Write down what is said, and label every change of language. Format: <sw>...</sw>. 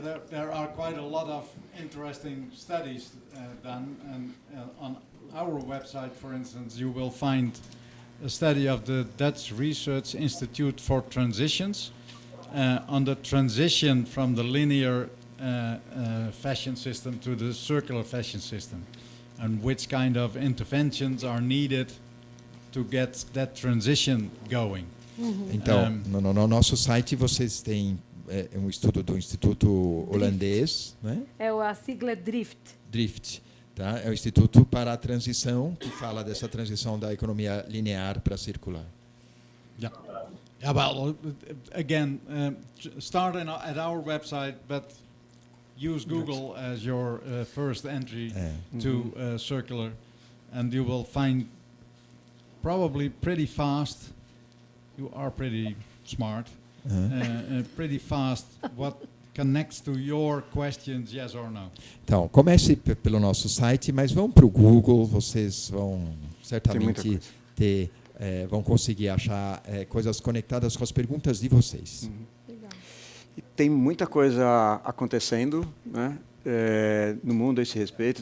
<en>There are quite a lot of interesting studies done, and on our website, for instance, you will find a study of the Dutch Research Institute for Transitions on the transition from the linear fashion system to the circular fashion system, and which kind of interventions are needed to get that transition going.</en> <pt>Então, no nosso site vocês têm um estudo do Instituto Holandês, né? A sigla é DRIFT. DRIFT, tá? É o Instituto para a Transição, que fala dessa transição da economia linear para circular.</pt> <en>Yeah. Yeah. Well, again, start at our website, but use Google as your first entry to circular, and you will find probably pretty fast. You are pretty smart. Pretty fast what connects to your questions, yes or no.</en> <pt>Então, comece pelo nosso site, mas vão para o Google, vocês vão certamente vão conseguir achar coisas conectadas com as perguntas de vocês. Legal. E tem muita coisa acontecendo, né, no mundo a esse respeito.</pt>